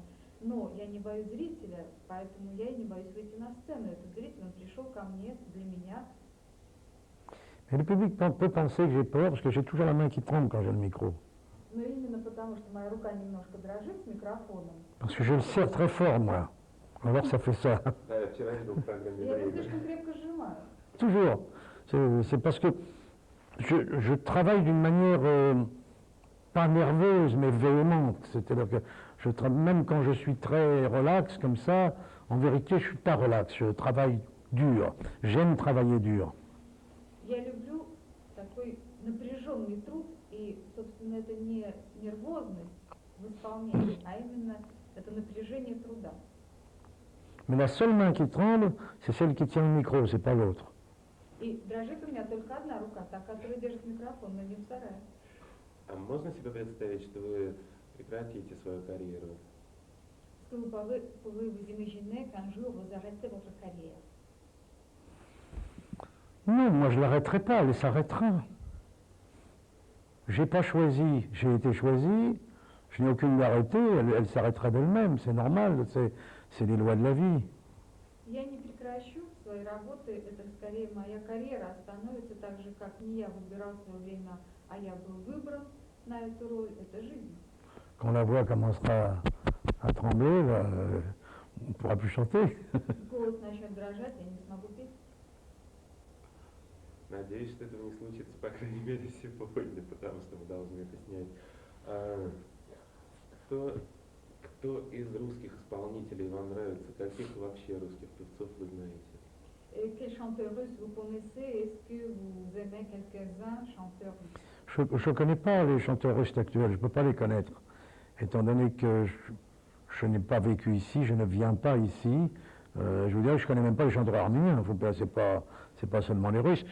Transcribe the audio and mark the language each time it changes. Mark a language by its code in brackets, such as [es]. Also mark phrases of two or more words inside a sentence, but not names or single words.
[ru] Но я не боюсь зрителя, поэтому я и не боюсь выйти на сцену. Этот зритель, он пришел ко мне для меня. [fr] Mais le public peut penser que j'ai peur parce que j'ai toujours la main qui tremble quand j'ai le micro. [ru] Но именно потому, что моя рука немножко дрожит с микрофоном. [fr] Parce que je le serre très fort, moi. Alors ça fait ça. [ru] Да, я вчера видел в программе Я его «Дрейга». слишком крепко сжимаю. [fr] Toujours. C'est parce que je travaille d'une manière pas nerveuse, mais véhémente. C'est-à-dire que même quand je suis très relax comme ça, en vérité, je ne suis pas relax. Je travaille dur. J'aime travailler dur. [ru] Я люблю такой напряженный труд, и, собственно, это не нервозность в исполнении, а именно это напряжение труда. [fr] Mais la seule main qui tremble, c'est celle qui tient le micro, c'est pas l'autre. [ru] И дрожит у меня только одна рука, та, которая держит микрофон, но не вторая. А можно себе представить, что вы прекратите свою карьеру? [fr] Est-ce que vous vous imaginez qu'un jour vous arrêtez votre carrière? Non, moi je ne l'arrêterai pas, elle s'arrêtera. Je n'ai pas choisi, j'ai été choisi, je n'ai aucune d'arrêter, elle s'arrêtera d'elle-même, c'est normal, c'est les lois de la vie. [ru] Я не прекращу свои работы, это скорее моя карьера остановится так же, как не я выбирал в свое время, а я был выбран на эту роль, это жизнь. [fr] Quand la voix commencera à trembler, là, on ne pourra plus chanter. [ru] Голос начнет дрожать, я не смогу петь. Надеюсь, что этого не случится, по крайней мере, сегодня, потому что мы должны это снять. Кто из русских исполнителей вам нравится? Каких вообще русских певцов вы знаете? [fr] Quels chanteurs russes vous connaissez? Est-ce que vous aimez quelques-uns chanteurs russes? Je ne connais pas les chanteurs russes actuels, je ne peux pas les connaître. Étant donné que je n'ai pas vécu ici, je ne viens pas ici, je vous dirais, je ne connais même pas les chanteurs arméniens, c'est pas seulement les Russes.